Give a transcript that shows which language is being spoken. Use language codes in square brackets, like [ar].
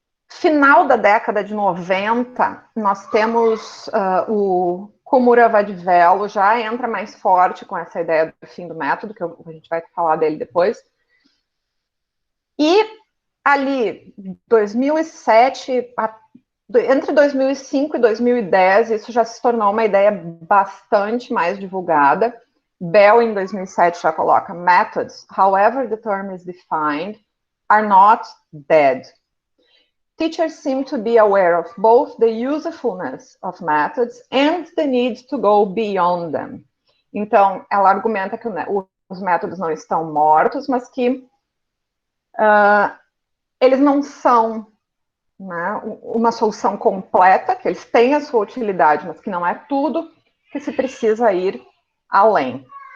[pt] Final da década de 90, nós temos o Komura Vaddivelo, já entra mais forte com essa ideia do fim do método, que a gente vai falar dele depois. E ali, 2007, entre 2005 e 2010, isso já se tornou uma ideia bastante mais divulgada. Bell, em 2007, já coloca: [en] Methods, however the term is defined, are not dead. Teachers seem to be aware of both the usefulness of methods and the need to go beyond them. [pt] Então, ela argumenta que os métodos não estão mortos, mas que eles não são, né, uma solução completa, que eles têm a sua utilidade, mas que não é tudo, que se precisa ir além.